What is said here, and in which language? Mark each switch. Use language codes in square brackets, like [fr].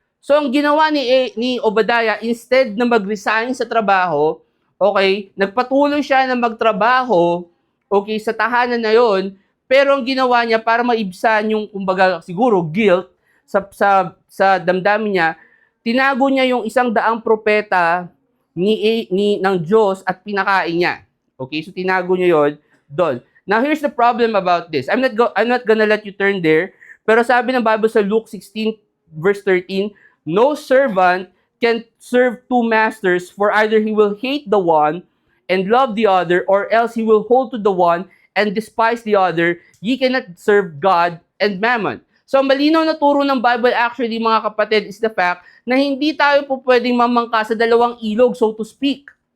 [tl] So ang ginawa ni Obadiah, instead na mag-resign sa trabaho, okay, nagpatuloy siya na magtrabaho, okay, sa tahanan na yon, pero ang ginawa niya para maibsan yung kumbaga siguro guilt sa damdamin niya, tinago niya yung 100 propeta ng Diyos at pinakain niya. Okay, so tinago niya yon doon. [en] Now here's the problem about this. I'm not gonna let you turn there, [tl] pero sabi ng Bible sa [en] Luke 16 verse 13, no servant can serve two masters, for either he will hate the one and love the other, or else he will hold to the one and despise the other. Ye cannot serve God and mammon. [tl] So malinaw na turo ng Bible actually, mga kapatid, is the fact na hindi tayo po pwedeng mamangka sa dalawang ilog, [en] so to speak.